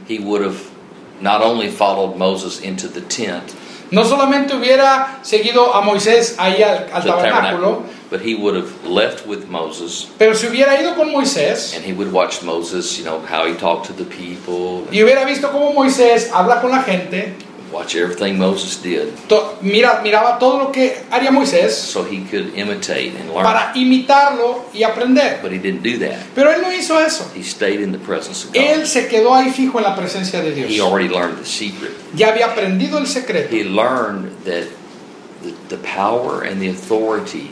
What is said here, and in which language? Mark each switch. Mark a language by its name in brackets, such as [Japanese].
[English] he would have not only followed Moses into the tent, [Spanish] no solamente hubiera seguido a Moisés ahí al tabernáculo, [English] but he would have left with Moses, [Spanish] pero si hubiera ido con Moisés, [English] and he would watch Moses, you know, how he talked to the people, [Spanish] y hubiera visto cómo Moisés habla con la gente, [English] watch everything Moses did, [Spanish] miraba todo lo que haría Moisés, [English] so he could imitate and learn, [Spanish] para imitarlo y aprender, [English] but he didn't do that, [Spanish] pero él no hizo eso, [English] he stayed in the presence of God, [Spanish] él se quedó ahí fijo en la presencia de Dios, [English] he already learned the secret, [Spanish] ya había aprendido el secreto, [English] he learned that the power and the authority,